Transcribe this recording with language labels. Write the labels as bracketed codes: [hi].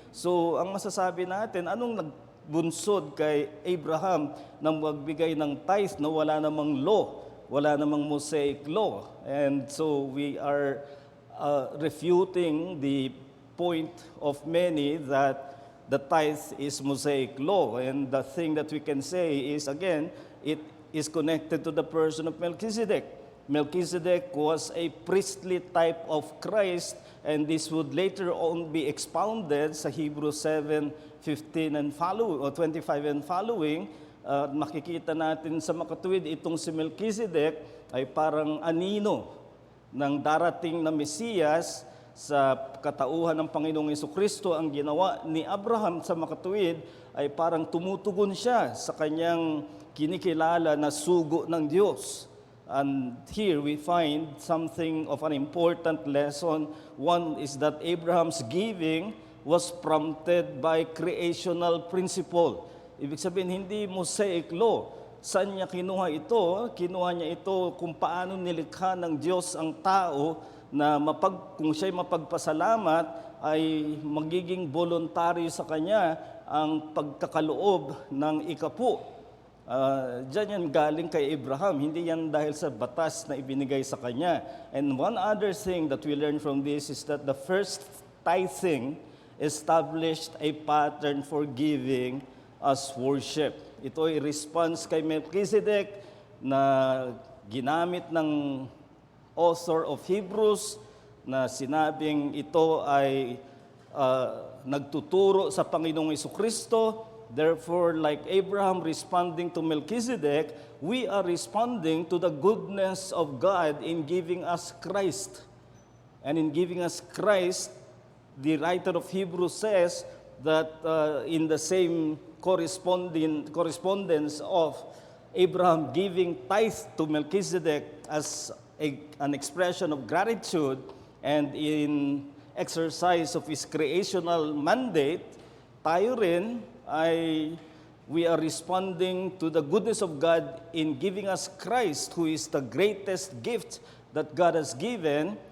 [tl] So, ang masasabi natin, anong nagbunsod kay Abraham na magbigay ng tithe na wala namang law, wala namang Mosaic law? [en] And so, we are refuting the point of many that the tithe is Mosaic law. And the thing that we can say is, again, it is connected to the person of Melchizedek. Melchizedek was a priestly type of Christ, and this would later on be expounded sa Hebrews 7:15 and following, or 25 and following. [tl] Makikita natin sa makatuwid, itong si Melchizedek ay parang anino ng darating na Mesiyas sa katauhan ng Panginoong Jesucristo. Ang ginawa ni Abraham sa makatuwid ay parang tumutugon siya sa kanyang kinikilala na sugo ng Diyos. [en] And here we find something of an important lesson. One is that Abraham's giving was prompted by creational principle. [tl] Ibig sabihin, hindi Mosaic law. Saan niya kinuha ito? Kinuha niya ito kung paano nilikha ng Diyos ang tao na kung siya'y mapagpasalamat ay magiging voluntaryo sa kanya ang pagkakaloob ng ikapu. Diyan yan galing kay Abraham, hindi yan dahil sa batas na ibinigay sa kanya. [en] And one other thing that we learn from this is that the first tithing established a pattern for giving as worship. [tl] Ito ay response kay Melchizedek na ginamit ng [en] author of Hebrews [tl] na sinabing ito ay nagtuturo sa Panginoong Jesucristo. [en] Therefore, like Abraham responding to Melchizedek, we are responding to the goodness of God in giving us Christ. And in giving us Christ, the writer of Hebrews says that in the same correspondence of Abraham giving tithe to Melchizedek as an expression of gratitude and in exercise of his creational mandate, [tl] tayo rin [en] we are responding to the goodness of God in giving us Christ, who is the greatest gift that God has given.